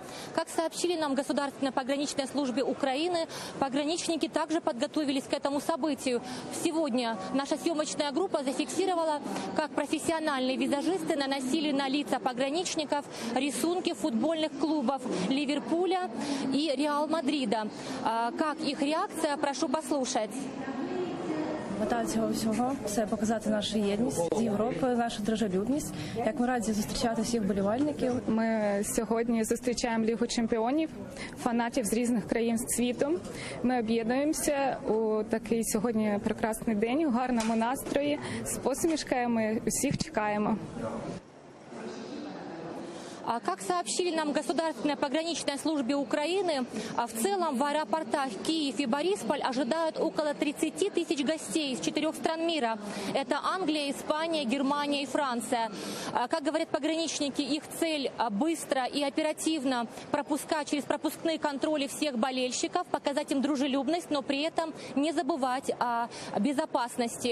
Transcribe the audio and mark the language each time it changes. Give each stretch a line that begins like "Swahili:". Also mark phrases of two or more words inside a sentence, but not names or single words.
Russian: Как сообщили нам в Государственной пограничной службе Украины, пограничники также подготовились к этому событию. Сегодня наша съемочная группа зафиксировала, как профессиональные визажисты наносили на лица пограничников рисунки футбольных клубов Ливерпуля и Реал Мадрида. Как их реакция, прошу послушать.
Ukrainian: Мета цього всього – це показати нашу єдність з Європою, нашу дружелюбність. Як ми раді зустрічати всіх вболівальників. Ми сьогодні зустрічаємо Лігу чемпіонів, фанатів з різних країн світу. Ми об'єднуємося у такий сьогодні прекрасний день, у гарному настрої, з посмішками, усіх чекаємо.
Russian: Как сообщили нам в Государственной пограничной службе Украины, в целом в аэропортах Киев и Борисполь ожидают около 30 тысяч гостей из 4 стран мира. Это Англия, Испания, Германия и Франция. Как говорят пограничники, их цель быстро и оперативно пропускать через пропускные контроли всех болельщиков, показать им дружелюбность, но при этом не забывать о безопасности.